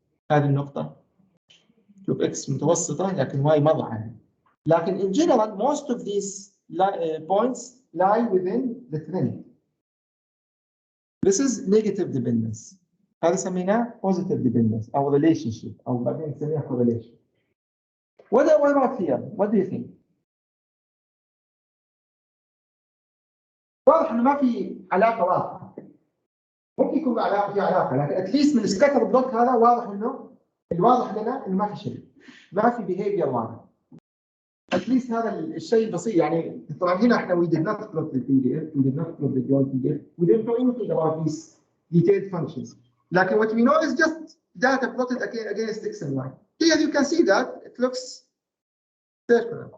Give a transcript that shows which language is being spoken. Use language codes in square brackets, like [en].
[ar] هذه النقطة شوف x متوسطة لكن y مرة عالية. [en] لكن in general most of these points lie within the trend. This is negative dependence. [ar] هذا سميناه [en] positive dependence [ar] أو relationship أو بعدين نسميها correlation. [en] What about here? What do you think? [ar] واضح انه ما في علاقه واضحه. ممكن يكون في علاقه لكن اتليست من السكاتر بلوك هذا واضح انه الواضح لنا انه ما في شيء. ما في behavior واضح. [en] at least [ar] هذا الشيء بسيط يعني طبعا هنا احنا [en] we did not plot the PDF, we did not plot the joint PDF, we didn't know anything about these detailed functions. لكن what we know is just data plotted against x and y. Here you can see that it looks circular.